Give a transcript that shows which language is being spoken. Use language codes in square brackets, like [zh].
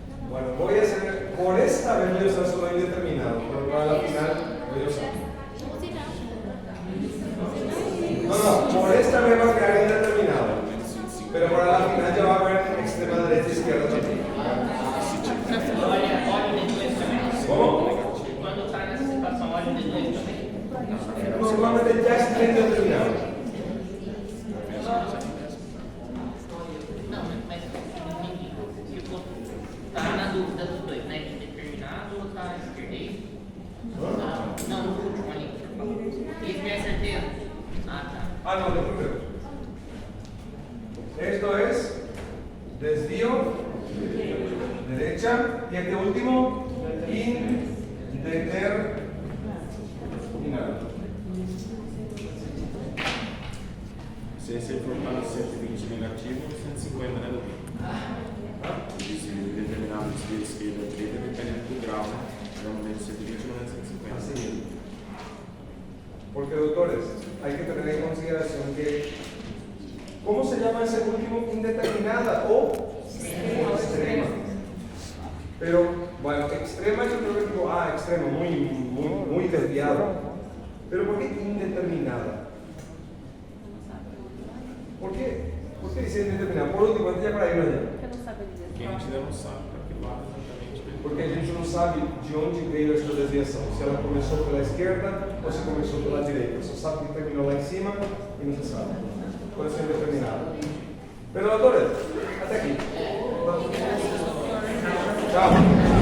[es] Bueno, voy a hacer, por esta vez voy a usar solo indeterminado, pero para la final voy a usar. No, por esta vez va a quedar indeterminado, pero para la final ya va a haber extrema derecha y izquierda también. ¿Cómo? [pt] Quando está nessa situação, olha o D2 também. [es] Normalmente ya está indeterminado. [pt] Não, mas entendi. Tipo, tá na dúvida dos dois, né? De determinado ou tá esquerda? Não, no último ali. Isso me é certeza? Ah, tá. [es] Ah, no, de primero. Esto es desvío, derecha, y este último, indeterminado. [pt] Se você for para 120 negativo, 150, né, doutor? Se determinado desvio esquerda ou direita, dependendo do grau, né? Normalmente 120 não é 150. [es] Así. Porque, doctores, hay que tener en consideración que, ¿cómo se llama ese último? Indeterminada o extrema. Pero, bueno, extrema yo creo que digo, extremo, muy desviado. Pero ¿por qué indeterminada? ¿Por qué? ¿Por qué dice indeterminada? Por último, antes ya para irnos allá. [pt] Porque a gente ainda não sabe para que lado exatamente. Porque a gente não sabe de onde veio essa desviação. Se ela começou pela esquerda ou se começou pela direita. Só sabe que terminou lá em cima e não se sabe. Pode ser indeterminada. Pero, doutores, até aqui. Tchau.